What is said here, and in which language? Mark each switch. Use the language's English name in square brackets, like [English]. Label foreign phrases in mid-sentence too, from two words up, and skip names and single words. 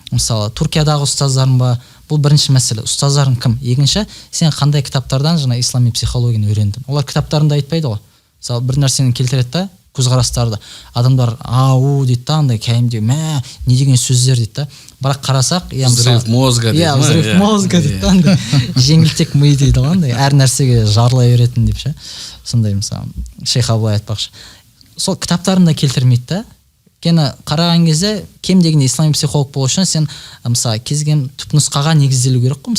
[Kazakh] Мысалы Түркиядағы ұстаздарың ба, бұл бірінші мәселе. Ұстаздарың кім? Екінші, сен қандай кітаптардан жаңа ислами психологияны үйрендің? Олар кітаптарында айтпайды ғой. Мысалы бір нәрсені келтіреді да, көзқарастарды. Адамдар ау дейді да, андай кәдімгідей мә не деген сөздер дейді да. Бірақ қарасақ, [Russian] взрыв мозга дейді. Взрыв мозга [Kazakh] дейді да, андай жеңілтек ми дейді ғой, андай әр нәрсеге жарыла беретін деп ше. Сондай мысалы Шейх Абылай айтпақшы. Сол кітаптарында келтірмейді да. Өйткені қараған кезде кем дегенде ислами психолог болу үшін сен мысалы кез келген түпнұсқаға негізделу керек қой.